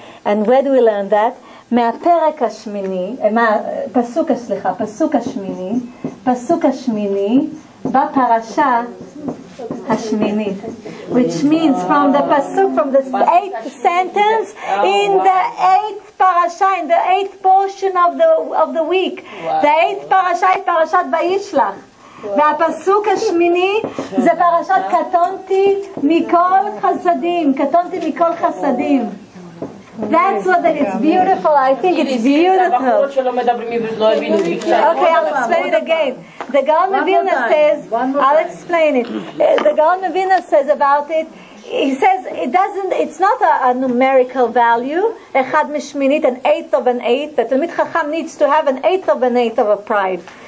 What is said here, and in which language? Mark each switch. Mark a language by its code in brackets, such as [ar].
[en] And where do we learn that? [he] מהפרק השמיני, פסוק השמיני, בפרשה השמינית, [en] which means from the pasuk, from the 8th sentence in the 8th parasha, in the 8th portion of the week. Wow. The 8th parasha is Parashat Vayishlach. [he] והפסוק השמיני זה פרשת קטונתי מכל חסדים, קטונתי מכל חסדים. [en] That's what it's beautiful. I think it's beautiful. Okay, I'll explain it again. The Gaon Mevilna says, I'll explain it. The Gaon Mevilna says about it, he says it's not a numerical value, echad mishminit, an eighth of an eighth. The Talmid Chacham needs to have an eighth of a pride.